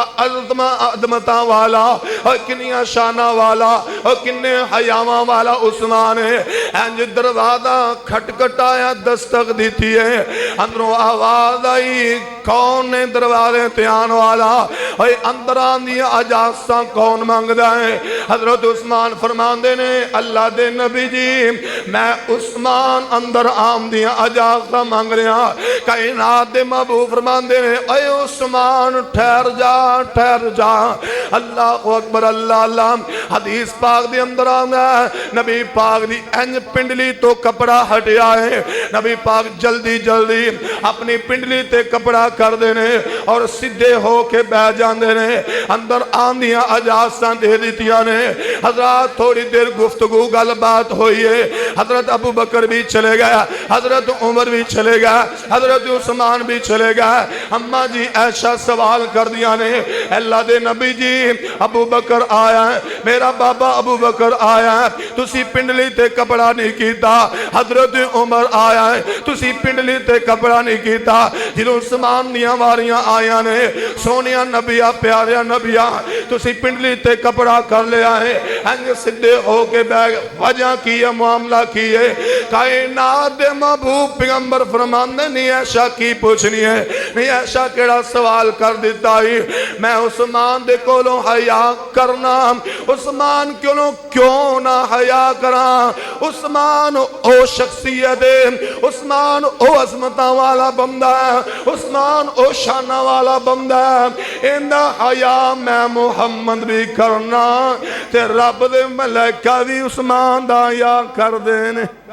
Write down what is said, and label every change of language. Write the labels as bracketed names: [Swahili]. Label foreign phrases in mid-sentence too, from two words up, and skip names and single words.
[Punjabi] عظمتاں والا اور کنیا شانہ والا اور کنے حیاواں والا عثمان ہے انج دروازہ کھٹکھٹایا دستک دیتی ہے اندروں آواز آئی کون ہے دروازے تے آن والا اور اندر آندی اجازتاں کون مانگدا ہے حضرت عثمان فرماندے نے اللہ دے نبی جی میں عثمان اندر آمدی اجازتاں مانگ رہا کائنات دے محبوب فرماندے نے اے عثمان ٹھہر جا اللہ اکبر اللہ اللہ حدیث پاک دے اندر آندا ہے نبی پاک دی انج پنڈلی تو کپڑا ہٹیا ہے نبی پاک جلدی جلدی اپنی پنڈلی تے کپڑا کر دینے اور سدھے ہو کے بہ جاندے نے اندر آندیاں اجازتاں دے دیتیاں نے حضرات تھوڑی دیر گفتگو گل بات ہوئی ہے حضرت ابو بکر بھی چلے گیا حضرت عمر بھی چلے گیا حضرت عثمان بھی چلے گیا اماں جی ایسا سوال کر دیا نے اللہ دے نبی جی ابو بکر آیا ہے میرا بابا ابو بکر آیا ہے تسی پنڈلی تے کپڑا نہیں کیتا حضرت عمر آیا ہے تسی پنڈلی تے کپڑا نہیں کیتا جنہوں عثمان دیاں واریاں آیا نے سونیاں نبیہ پیاریاں نبیہ تسی پنڈلی تے کپڑا کر لیا ہے انج سدھے ہو کے بیگ وجہ کی ہے معاملہ کی ہے کائنات دے محبوب پیغمبر فرماندے نہیں ایسا کی پوچھنی ہے نہیں ایسا کیڑا سوال کر دیتا ہی میں عثمان دے کولوں حیا کرنا عثمان کیوں نہ حیا کرا عثمان او شخصیت ہے عثمان او عظمتاں والا بندہ ہے عثمان او شانہ والا بندہ ہے اندہ حیا میں محمد بھی کرنا تے رب دے ملائکہ بھی عثمان دا حیا کر دینے